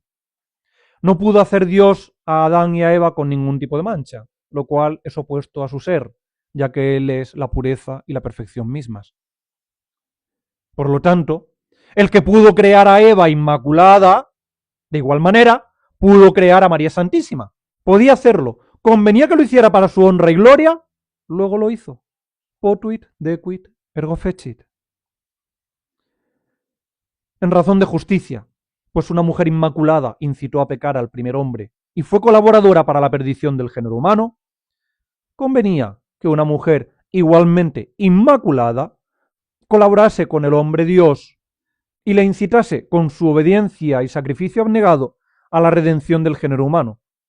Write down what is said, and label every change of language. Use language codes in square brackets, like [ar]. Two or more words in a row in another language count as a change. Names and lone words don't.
[es] No pudo hacer Dios a Adán y a Eva con ningún tipo de mancha, lo cual es opuesto a su ser, ya que Él es la pureza y la perfección mismas. Por lo tanto, el que pudo crear a Eva inmaculada, de igual manera, pudo crear a María Santísima. Podía hacerlo. Convenía que lo hiciera para su honra y gloria, luego lo hizo. [la] Potuit, dequit, ergo fecit. [es] En razón de justicia, pues una mujer inmaculada incitó a pecar al primer hombre y fue colaboradora para la perdición del género humano, convenía que una mujer igualmente inmaculada colaborase con el hombre Dios y le incitase con su obediencia y sacrificio abnegado a la redención del género humano.